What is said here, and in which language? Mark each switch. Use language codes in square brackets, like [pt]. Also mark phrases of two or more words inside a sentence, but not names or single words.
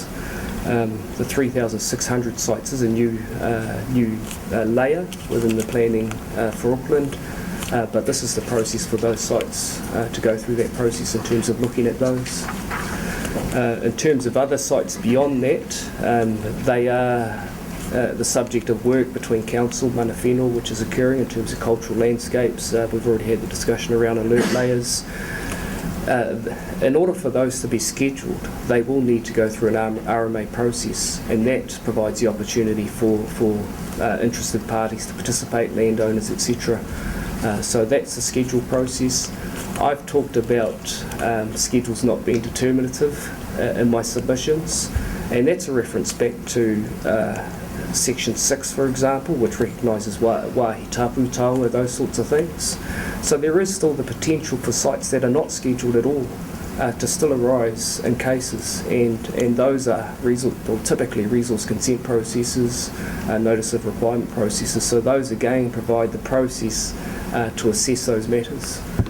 [en] The 3,600 sites is a new layer within the planning for Auckland, but this is the process for those sites to go through that process in terms of looking at those. In terms of other sites beyond that, they are the subject of work between council, [mi] mana whenua, [en] which is occurring in terms of cultural landscapes. We've already had the discussion around alert layers. In order for those to be scheduled, they will need to go through an RMA process, and that provides the opportunity for interested parties to participate, landowners, etc. So that's the schedule process. I've talked about schedules not being determinative in my submissions, And that's a reference back to Section 6, for example, which recognises [mi] wāhi tapu taonga, [en] those sorts of things. So there is still the potential for sites that are not scheduled at all to still arise in cases, and those are typically resource consent processes, notice of requirement processes. So those again provide the process to assess those matters.